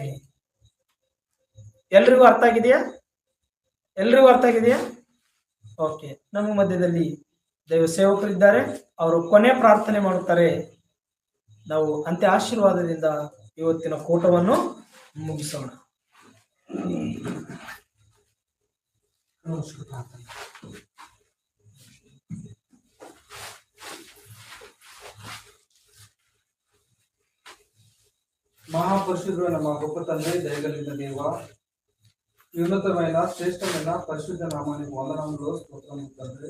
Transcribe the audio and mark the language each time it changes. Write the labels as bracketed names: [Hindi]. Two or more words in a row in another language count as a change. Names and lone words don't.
[Kannada] ಎಲ್ರಿಗೂ ಅರ್ಥ ಆಗಿದೆಯಾ? ಎಲ್ರಿಗೂ ಅರ್ಥ ಆಗಿದೆಯಾ? ಓಕೆ. ನಮ್ಮ ಮಧ್ಯದಲ್ಲಿ ದೈವ ಸೇವಕರಿದ್ದಾರೆ, ಅವರು ಕೊನೆ ಪ್ರಾರ್ಥನೆ ಮಾಡುತ್ತಾರೆ. ನಾವು ಅಂತ್ಯ ಆಶೀರ್ವಾದದಿಂದ ಇವತ್ತಿನ ಕೂಟವನ್ನು ಮುಗಿಸೋಣ. [Telugu] మహాపరిశుద్ధుడైన మా గొప్ప తండ్రి, దయగలిగిన దేవ, ఉన్నతమైన శ్రేష్టమైన పరిశుద్ధ నామానికి వందనములు, స్తోత్రములు తండ్రి.